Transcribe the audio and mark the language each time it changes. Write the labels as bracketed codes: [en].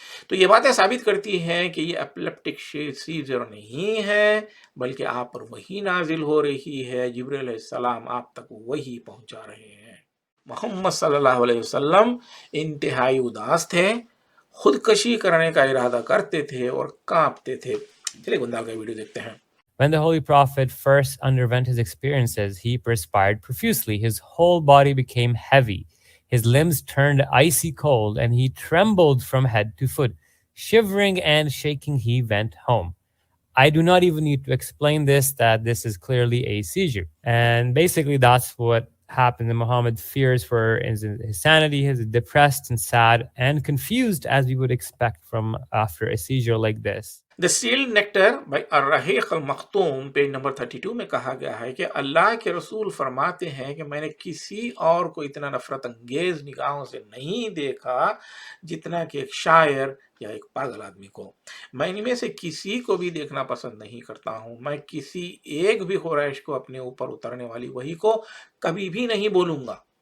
[ur] تو یہ باتیں ثابت کرتی ہیں کہ یہ ایپلیپٹک سیزر نہیں ہے، بلکہ آپ پر وحی نازل ہو رہی ہے. جبرائیل علیہ السلام آپ تک وحی پہنچا رہے ہیں. محمد صلی اللہ علیہ وسلم انتہائی اداس تھے، خودکشی کرنے کا ارادہ کرتے تھے اور کانپتے تھے. چلیے گندال کا ویڈیو دیکھتے ہیں. [en] When the Holy Prophet first underwent his experiences, he perspired profusely. His whole body became heavy. His limbs turned icy cold, and he trembled from head to foot. Shivering and shaking, he went home. I do not even need to explain this, that this is clearly a seizure. And basically that's what happened. And Muhammad fears for his sanity. He's depressed and sad and confused, as we would expect from after a seizure like this. [ur] The Sealed Nectar by Ar-Raheeq al-Makhtum page number 32 میں کہا گیا ہے کہ اللہ کے رسول فرماتے ہیں کہ میں نے کسی اور کو اتنا نفرت انگیز نگاہوں سے نہیں دیکھا جتنا کہ ایک شاعر یا ایک پاگل آدمی کو. میں ان میں سے کسی کو بھی دیکھنا پسند نہیں کرتا ہوں. میں کسی ایک بھی قریش کو اپنے اوپر اترنے والی وحی کو کبھی بھی نہیں بولوں گا.